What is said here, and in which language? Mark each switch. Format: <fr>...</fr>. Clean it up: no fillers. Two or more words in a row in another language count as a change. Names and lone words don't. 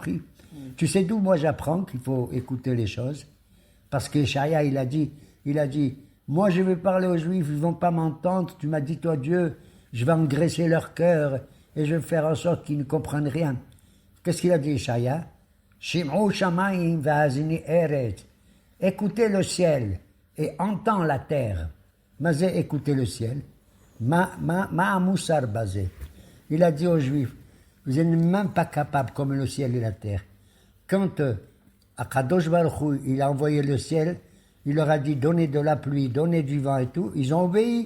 <fr>Tu sais d'où moi j'apprends qu'il faut écouter les choses? Parce que Ishaïa, il a dit, moi je vais parler aux Juifs, ils ne vont pas m'entendre, tu m'as dit, toi Dieu, je vais engraisser leur cœur et je vais faire en sorte qu'ils ne comprennent rien. Qu'est-ce qu'il a dit, Ishaïa?</fr> <he>שמעו שמים והאזיני ארץ.</he> <fr>Écoutez le ciel et entends la terre. Mazé, écoutez le ciel.</fr> <he>מה המוסר בזה.</he> <fr>Il a dit aux Juifs, vous n'êtes même pas capables comme le ciel et la terre. Quand Akadosh Baruch Hu, il a envoyé le ciel, il leur a dit donnez de la pluie, donnez du vent et tout, ils ont obéi.</fr>